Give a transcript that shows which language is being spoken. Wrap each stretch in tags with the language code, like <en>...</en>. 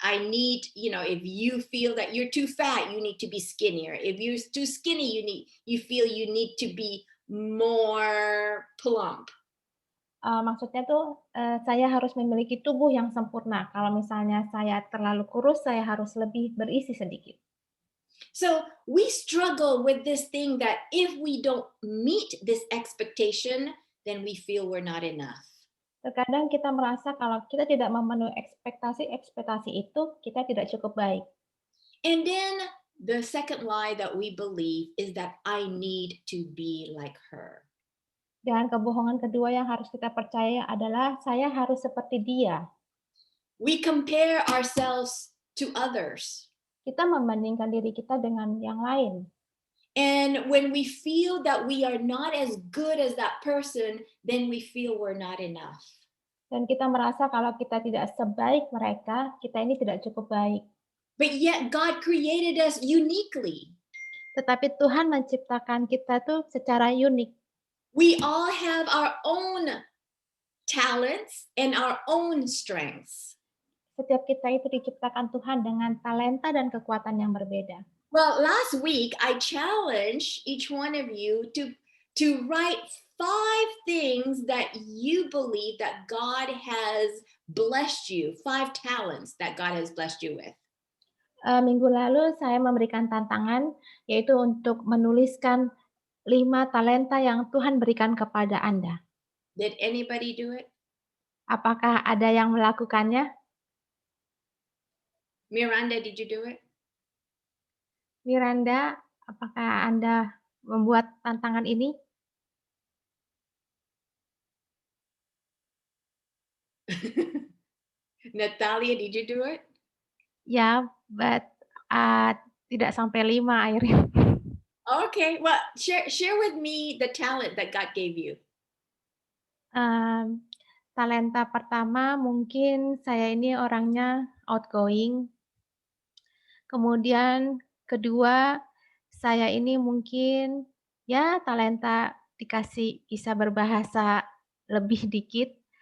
<en>I need, if you feel that you're too fat, you need to be skinnier. If you're too skinny, you feel you need to be more plump.</en> <id>Maksudnya tuh saya harus memiliki tubuh yang sempurna. Kalau misalnya saya terlalu kurus, saya harus lebih berisi sedikit.</id> <en>So we struggle with this thing that if we don't meet this expectation, then we feel we're not enough.</en> <id>Terkadang kita merasa kalau kita tidak memenuhi ekspektasi itu, kita tidak cukup baik.</id> <en>And then the second lie that we believe is that I need to be like her.</en> <id>Dan kebohongan kedua yang harus kita percaya adalah saya harus seperti dia.</id> <en>We compare ourselves to others.</en> <id>Kita membandingkan diri kita dengan yang lain.</id> <en>And when we feel that we are not as good as that person, then we feel we're not enough.</en> <id>Dan kita merasa kalau kita tidak sebaik mereka, kita ini tidak cukup baik.</id> <en>But yet God created us uniquely.</en> <id>Tetapi Tuhan menciptakan kita tuh secara unik.</id> <en>We all have our own talents and our own strengths.</en> <id>Setiap kita itu diciptakan Tuhan dengan talenta dan kekuatan yang berbeda.</id> <en>Well, last week I challenged each one of you to write 5 things that you believe that God has blessed you, 5 talents that God has blessed you with.</en> <id>Minggu lalu saya memberikan tantangan, yaitu untuk menuliskan 5 talenta yang Tuhan berikan kepada Anda.</id> <en>Did anybody do it?</en> <id>Apakah ada yang melakukannya?</id> <en>Miranda, did you do it?</en> <id>Miranda, apakah Anda membuat tantangan ini?</id> <en>Natalia, did you do it?</en> <id>Ya, but tidak sampai 5, Irene.</id> <en>Okay, well, share with me the talent that God gave you.</en> <id>Talenta pertama mungkin saya ini orangnya outgoing. Kemudian kedua, saya ini mungkin ya talenta dikasih bisa berbahasa lebih dikit.</id>